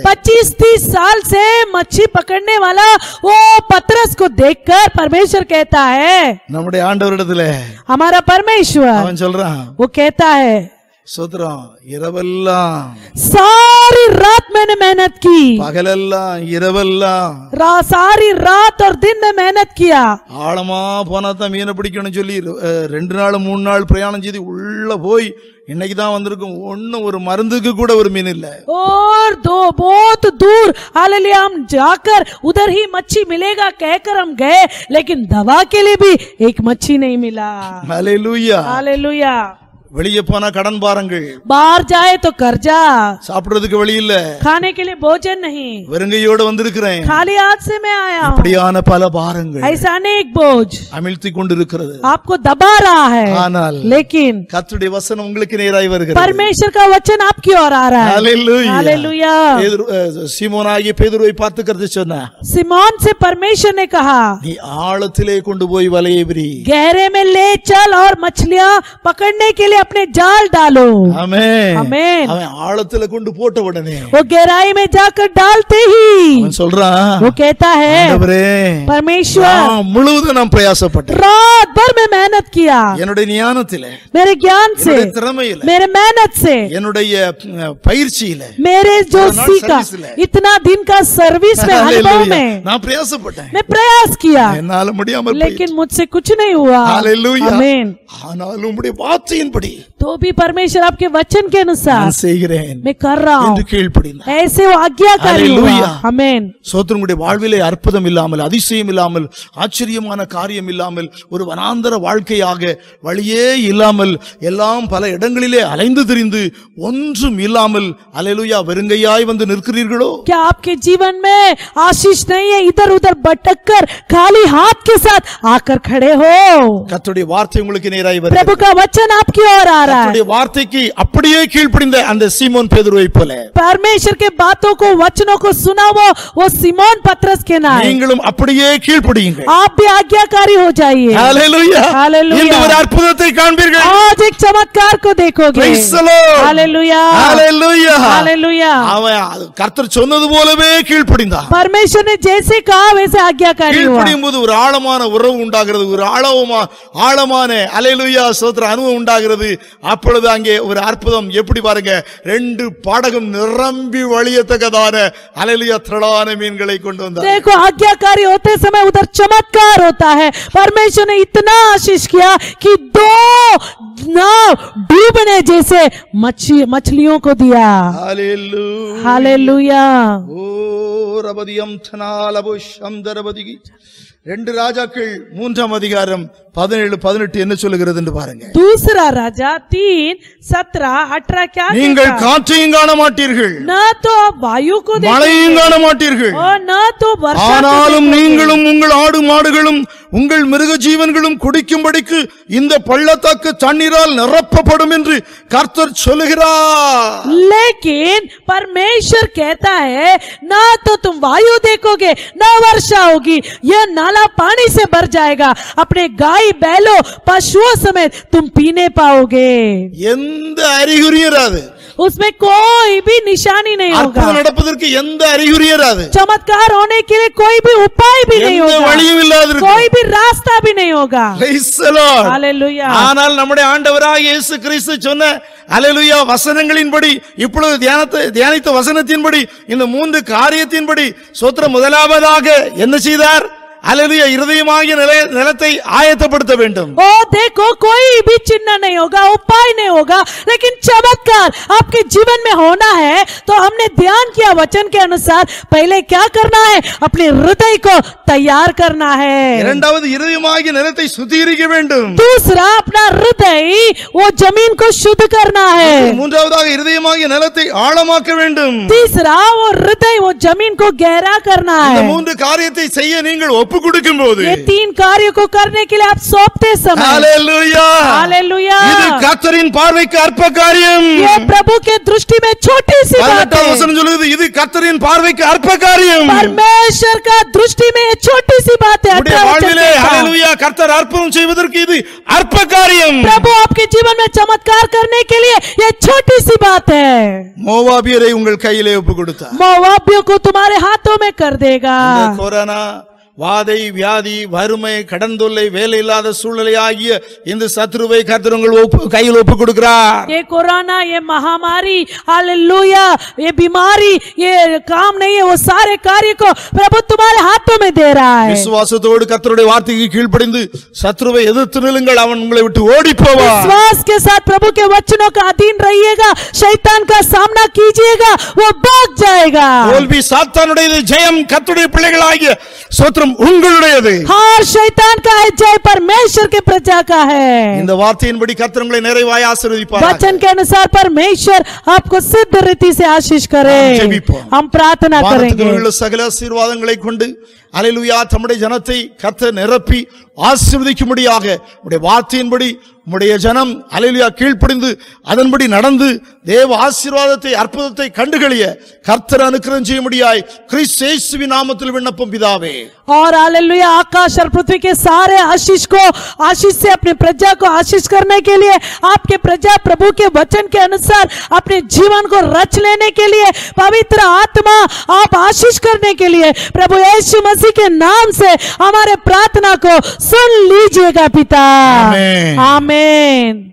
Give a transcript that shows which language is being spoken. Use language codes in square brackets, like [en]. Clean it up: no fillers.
[hi] 25-30 साल से मच्छी पकड़ने वाला वो पतरस को देखकर परमेश्वर कहता है, [ta] நம்முடைய ஆண்டவரிடத்திலே [hi] हमारा परमेश्वर [ta] அவன் சொல்றான், [hi] वो कहता है, [ta] சோத்ரம் இரவெல்லாம் [hi] सारी रात मैंने मेहनत की, [ta] பகலெல்லாம் இரவெல்லாம் [hi] सारी रात और दिन में मेहनत किया। [ta] ஆழமா போனா தான் மீனை பிடிக்கணும்னு சொல்லி 2 நாள் 3 நாள் பிரயாணம் செய்து உள்ள போய் இன்னைக்கு தான் வந்திருக்கும். ஒன்னும் ஒரு மருந்துக்கு கூட ஒரு மீன் இல்ல. [hi] और बहुत दूर हालेलुया हम जाकर उधर ही मच्छी मिलेगा कहकर हम गए, लेकिन दवा के लिए भी एक मच्छी नहीं मिला। Hallelujah hallelujah. [ta] வெளியே போனா கடன் பாருங்கள், [hi] बाहर जाए तो कर्जा, [ta] சாப்பிடுறதுக்கு வழி இல்ல, [hi] खाने के लिए भोजन नहीं, [ta] வெறுங்கையோட வந்திருக்கிறேன், [hi] खाली हाथ से मैं आया हूँ। [ta] இப்படியான பல பாரங்கள் [hi] ऐसा अनेक बोझ [ta] அமிழ்த்தி கொண்டிருக்கிறது. [hi] आपको दबा रहा है, [ta] ஆனால் [hi] लेकिन [ta] கர்த்தருடைய வசனம் உங்களுக்கு நேராய் வருகிறது. [hi] परमेश्वर का वचन आपकी ओर आ रहा है। Hallelujah hallelujah. [ta] சீமோனாகிய பேதுருவை பார்த்து கர்த்தர் சொன்னார், [hi] सिमोन से परमेश्वर ने कहा, [ta] நீ ஆழத்திலே கொண்டு போய் வலையை விரி, [hi] गहरे में ले चल और मछलियां पकड़ने के लिए अपने जाल डालो। [ta] ஆமென் [hi] आमीन। [ta] அவன் ஆழத்திலே கொண்டு போட்ட உடனே [hi] वो गहराई में जाकर डालते ही [ta] அவன் சொல்றான், [hi] वो कहता है, [ta] ஆண்டவரே [hi] परमेश्वर [ta] நான் முழுவதும் நான் பிரயாசப்பட்டேன், [hi] रात भर में मेहनत किया, [ta] என்னுடைய ஞானத்திலே, [hi] मेरे ज्ञान से, [ta] என்னுடைய திறமையில, [hi] मेरे मेहनत से, [ta] என்னுடைய பயிற்சியில, [hi] मेरे जो [en] not [hi] सीखा service ले। इतना दिन का सर्विस में अनुभव हालेलुया में [ta] நான் பிரயாசப்பட்டேன், [hi] मैं प्रयास किया, [ta] என்னால முடியாம [hi] लेकिन मुझसे कुछ नहीं हुआ। हालेलुया आमीन। [ta] ஆனாலும் உம்முடைய வார்த்தையின்படி [hi] तो भी परमेश्वर आपके वचन के अनुसार [ta] நான் செய்கிறேன் [hi] मैं कर रहा हूँ, [ta] என்று கீழ்ப்படினான். [hi] ऐसे वो आज्ञाकारी हुआ। हालेलुया। आमीन। [ta] சோத்திரம் உடைய வாழ்விலே அற்புதம் இல்லாமல், அதிசயம் இல்லாமல், ஆச்சரியமான காரியம் இல்லாமல், ஒரு வனாந்தர வாழ்க்கையாக வழியே இல்லாமல், எல்லாம் பல இடங்களிலே அலைந்து திரிந்து ஒன்றும் இல்லாமல் அல்லேலூயா வெறுங்கையாய் வந்து நிற்கிறீர்களோ? [hi] क्या आपके जीवन में आशीष नहीं है, इधर उधर भटक कर खाली हाथ के साथ आकर खड़े हो? [ta] கர்த்தருடைய வார்த்தை உங்களுக்கு நேராய் வருகிறது. [hi] प्रभु का वचन आपकी ओर आ रहा है। [ta] கர்த்தருடைய வார்த்தைக்கு அப்படியே கீழ்ப்படிந்த அந்த சீமோன் பேதுருவை போல [hi] परमेश्वर के बातों को, वचनों को सुना वो सिमोन पतरस के नाम, [ta] நீங்களும் அப்படியே கீழ்ப்படியுங்கள். [hi] आप भी आज्ञाकारी हो जाइए। [ta] ஹalleluya [hi] हालेलुया। [ta] இந்த ஒரு அற்புதத்தை காண்பீர்கள். [hi] आज एक चमत्कार को देखोगे। [en] Praise the Lord. [hi] Hallelujah. [ta] Hallelujah [hi] hallelujah. [ta] அவன் கர்த்தர் சொன்னது போலவே கீழ்ப்படிந்தான். परमेश्वर ने जैसे कहा वैसे आज्ञाकारी हुआ। கீழ்ப்படியும் போது ஒரு ஆழமான உறவு உண்டாகிறது, ஒரு ஆழமான அல்லேலூயா ஸ்தோத்திர அனுபவம் உண்டாகிறது. அப்பொழுது அங்கே ஒரு அற்புதம் எப்படி பாருங்க, 2 பாடகம் நிரம்பி வழியத்தக்கதான அல்லேலூயா திரளான மீன்களை கொண்டு வந்தார். [hi] देखो आज्ञाकारी होते समय उधर चमत्कार होता है। परमेश्वर ने इतना आशीष किया कि 2 नाव डूबने जैसे मछलियों को दिया। [ta] ஹalleluya [hi] हालेलुया। [ta] ஓ ரபதியம் தனாலபு சந்தரபதிகி 2 ராஜாக்கள் 3ஆம் அதிகாரம் 17-18 என்ன சொல்லுகிறது என்று பாருங்க. [hi] दूसरा राजा 3:17-18 क्या [ta] நீங்கள் [hi] कहता है? [ta] காற்றையும் காண மாட்டீர்கள், [hi] न तो आप वायु को [ta] மழையும் [hi] देखेंगे [ta] காண மாட்டீர்கள், [hi] और न तो वर्षा को [ta] ஆனாலும் [hi] देखेंगे। [ta] நீங்களும் உங்கள் ஆடு மாடுகளும் உங்கள் மிருக ஜீவன்களும் குடிக்கும்படிக்கு இந்த பள்ளத்தாக்கு தண்ணீரால் நிரப்பப்படும் என்று கர்த்தர் சொல்லுகிறார். [hi] लेकिन परमेश्वर कहता है ना तो तुम वायु देखोगे ना वर्षा होगी, यह नाला पानी से भर जाएगा, अपने गाय बैलों पशुओं समेत तुम पीने पाओगे। [ta] எந்த அறிகுறியும் இராது, [hi] उसमें कोई भी निशानी नहीं होगा, [ta] அற்புதம் நடப்பதற்கு எந்த அறிகுறியும் இராது, [hi] चमत्कार होने के लिए कोई भी उपाय भी नहीं [ta] எந்த [hi] होगा, [ta] வழியும் இல்லாதிருக்கும். [hi] कोई भी रास्ता भी नहीं होगा। [en] Praise the Lord. [hi] हालेलुया। [ta] ஆனால் நம்முடைய ஆண்டவராகிய இயேசு கிறிஸ்து சொன்ன அல்லேலூயா வசனங்களின்படி, இப்பொழுது தியானித்த வசனத்தின்படி, இந்த 3 காரியத்தின்படி ஸ்தோத்திரம் முதலாவதாக என்ன செய்தார்? அல்லேலூயா இருதயமாகிய நிலத்தை ஆயத்தப்படுத்த வேண்டும். [hi] ओ देखो कोई भी चिन्ह नहीं होगा, उपाय नहीं होगा, लेकिन चमत्कार आपके जीवन में होना है तो हमने ध्यान किया वचन के अनुसार पहले क्या करना है? अपने हृदय को तैयार करना है। [ta] இரண்டாவது இருதயமாகிய நிலத்தை சுத்திகரிக்க வேண்டும். [hi] दूसरा अपना हृदय वो जमीन को शुद्ध करना है। [ta] மூன்றாவதாக இருதயமாகிய நிலத்தை ஆழமாக்க வேண்டும். [hi] तीसरा वो हृदय वो जमीन को गहरा करना [ta] இந்த [hi] है। [ta] 3 காரியத்தை செய்ய நீங்கள் ஒப்பு கொடுக்கும் போது [hi] ये 3 कार्यों को करने के लिए आप सौंपते समय [ta] ஹalleluya [hi] हालेलुया [ta] இது கர்த்தரின் பார்வைக்கு அற்ப காரியம் [hi] ये प्रभु के दृष्टि में छोटी सी बात 18 है [ta] வசனம் சொல்லுது இது கர்த்தரின் பார்வைக்கு அற்ப காரியம் [hi] परमेश्वर का दृष्टि में ये छोटी सी बात है [ta] உடைய வாழ்விலே ஹalleluya கர்த்தர் அற்புதம் செய்வதற்கு இது அற்ப காரியம் [hi] प्रभु आपके जीवन में चमत्कार करने के लिए ये छोटी सी बात है [ta] மோவாபியரை உங்கள் கையிலே ஒப்பு கொடுத்தார் [hi] मोआबियों को तुम्हारे हाथों में कर देगा [ta] இந்த கொரோனா வாதை வியாதி வறுமை கடன் தொல்லை வேலை இல்லாத சூழ்நிலை ஆகிய இந்த சத்ருவை கர்த்தர் உங்கள் கையில் ஒப்பு கொடுக்கிறார் [hi] ये कोरोना ये महामारी हालेलुया ये बीमारी ये काम नहीं है वो सारे कार्य को प्रभु तुम्हारे हाथों में दे रहा है [ta] விசுவாசத்தோடு கர்த்தருடைய வார்த்தைக்கு கீழ்ப்படிந்து சத்ருவை எதிர்த்து நில்லுங்கள் அவன் உங்களை விட்டு ஓடி போவான் [hi] विश्वास के साथ प्रभु के वचनों का अधीन रहिएगा शैतान का सामना कीजिएगा वो भाग जाएगा [ta] தோல்வி சாத்தானுடையது ஜெயம் கர்த்தருடைய பிள்ளைகளாகிய சோத்திரம் உங்களுடையது [hi] हार शैतान का है जय परमेश्वर के प्रजा का है [ta] இந்த வார்த்தையின்படி கர்த்தர் உங்களை நிறைவாய் ஆசீர்வதிப்பார் [hi] वचन के अनुसार परमेश्वर आपको सिद्ध रीति से आशीष करे हम प्रार्थना करेंगे [ta] உள்ள சகல ஆசீர்வாதங்களை கொண்டு அல்லேலூயா தம்முடைய ஜனத்தை கர்த்தர் நிரப்பி ஆசீர்வதிக்கும்படியாக உடைய வார்த்தையின்படி உம்முடைய ஜனம் அல்லேலூயா கீழ்ப்படிந்து அதன்படி நடந்து தேவ ஆசீர்வாதத்தை அற்புதத்தை கண்டுகளிய கர்த்தர் அனுக்கிரகம் செய்யும்படியாய் கிறிஸ்து இயேசுவின் நாமத்தில் விண்ணப்பம் பிதாவே [hi] और हालेलुया आकाश और पृथ्वी के सारे आशीष को आशीष से अपने प्रजा को आशीष करने के लिए आपके प्रजा प्रभु के वचन के अनुसार अपने जीवन को रच लेने के लिए पवित्र आत्मा आप आशीष करने के लिए प्रभु यीशु मसीह के नाम से हमारे प्रार्थना को सुन लीजिएगा पिता आमीन